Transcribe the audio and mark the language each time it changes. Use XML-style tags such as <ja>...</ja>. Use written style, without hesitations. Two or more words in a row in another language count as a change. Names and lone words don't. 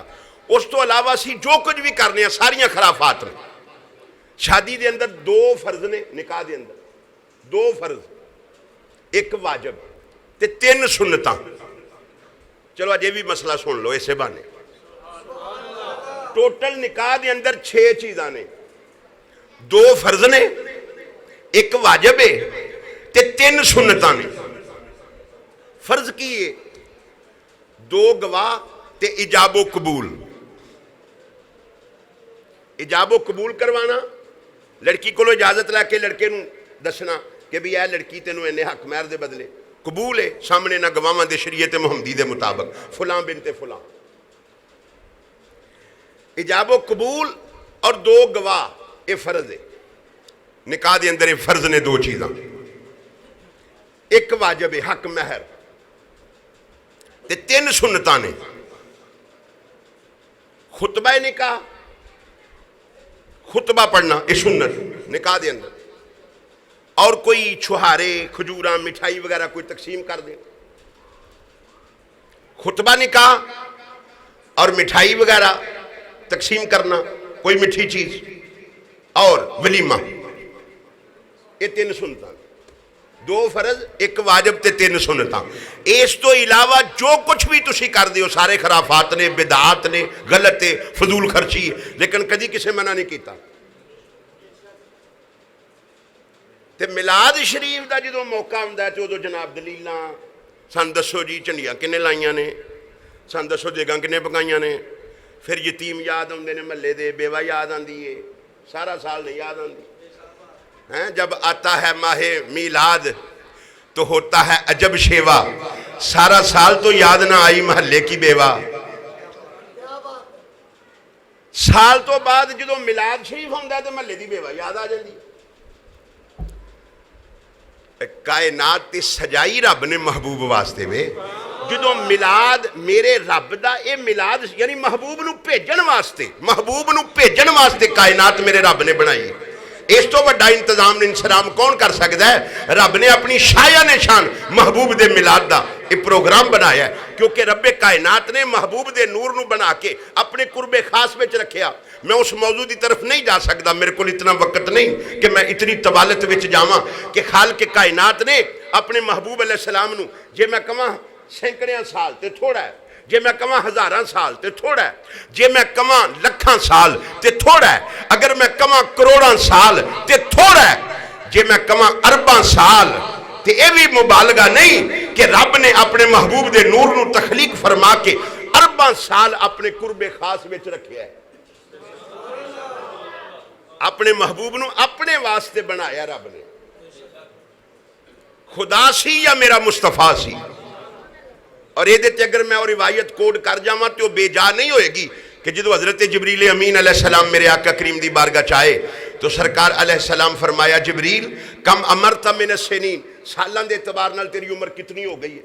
<pa>اس تو علاوہ سی جو کچھ بھی کرنے ہیں ساریاں خرافات نے۔ شادی دے اندر 2 فرض نے، نکاح دے اندر 2 فرض، 1 واجب تے 3 سنتاں۔ چلو اج یہ بھی مسئلہ سن لو اسے بانے، ٹوٹل نکاح دے اندر 6 چیزاں نے، 2 فرض نے، 1 واجب ہے تے 3 سنتاں نے۔ فرض کی ہے 2 گواہ تے ایجاب و قبول۔ ایجاب و قبول کروانا، لڑکی کو اجازت لے کے لڑکے نو دسنا کہ بھی اے لڑکی تینوں اینے حق مہر دے بدلے قبول ہے، سامنے نہ گواہاں دے شریعت محمدی دے مطابق فلاں بنت فلاں۔ ایجاب و قبول</pa> <ur>اور 2 گواہ یہ فرض ہے</ur> <pa>نکاح دے اندر۔ یہ فرض نے 2 چیزاں، 1 واجب ہے حق مہر تے 3 سنتاں نے۔ خطبہ نکاح، خطبہ پڑھنا یہ سنت نکاح دے اندر، اور کوئی چھہارے کھجوراں مٹھائی وغیرہ کوئی تقسیم کر دے۔ خطبہ نکاح اور مٹھائی وغیرہ تقسیم کرنا، کوئی میٹھی چیز، اور ولیمہ، یہ 3 سنتاں۔ 2 فرض 1 واجب تے 3 سنتاں. اس تو علاوہ جو کچھ بھی تسی کر دیو سارے خرافات نے, بدعات نے, غلط ہے, فضول خرچی ہے, لیکن کدی کسے منع نہیں کیتا. تے میلاد شریف دا جدوں موقع ہوندا ہے تے ادو جناب دلیلاں سن دسو جی جھنڈیاں کنے لائیاں نے, سن دسو دیگاں کنے پکائیاں نے,</pa> <ur>پھر یتیم یاد آتے ہیں</ur> <pa>محلے دے,</pa> <ur>بیوہ یاد آتی ہے, سارا سال نہیں یاد آتی. جب آتا ہے ماہ میلاد تو ہوتا ہے عجب شیوا, سارا سال تو یاد نہ آئی محلے کی بیوہ. سال تو بعد جدو میلاد شریف ہوتا ہے تو محلے کی بیوہ یاد آ جاتی.</ur> <pa>کائنات تی سجائی رب نے محبوب واسطے میں, جدو میلاد میرے رب دا اے میلاد یعنی محبوب نو بھیجن واسطے کائنات میرے رب نے بنائی.</pa> <ur>اس تو بڑا انتظام انسلام کون کر سکتا ہے؟</ur> <pa>رب نے اپنی شایع نشان محبوب دے میلاد دا یہ پروگرام بنایا ہے, کیونکہ رب کائنات نے محبوب دے نور نو بنا کے اپنے قرب خاص وچ رکھیا. میں اس موضوع دی طرف نہیں جا سکتا,</pa> <ur>میرے کو اتنا وقت نہیں کہ میں اتنی طوالت</ur> <pa>وچ جاواں کہ خالق کائنات نے اپنے محبوب علیہ السلام نو جے میں کہاں سینکڑیاں سال تے تھوڑا ہے, جے میں کہاں ہزاراں سال تے تھوڑا ہے, جے میں کہاں لکھاں سال تے تھوڑا ہے, اگر میں کہاں کروڑاں سال تے تھوڑا ہے, جے میں کہاں ارباں سال تے اے بھی مبالغہ نہیں کہ رب نے اپنے محبوب دے نور نو تخلیق فرما کے ارباں سال اپنے قرب خاص وچ رکھیا ہے. اپنے محبوب نو اپنے واسطے بنایا رب نے. خدا سی یا میرا مصطفیٰ سی. اور یہ دیتے اگر میں اور روایت کوڈ کر جاواں تو بے جا نہیں ہوئے گی کہ جدو حضرت جبریل امین علیہ السلام میرے آقا کریم دی بارگاہ چاہے تو سرکار علیہ السلام فرمایا,</pa> <ar>جبریل کم امرت من السنین,</ar> <pa>سالان دے اعتبار نال تیری عمر کتنی ہو گئی ہے.</pa>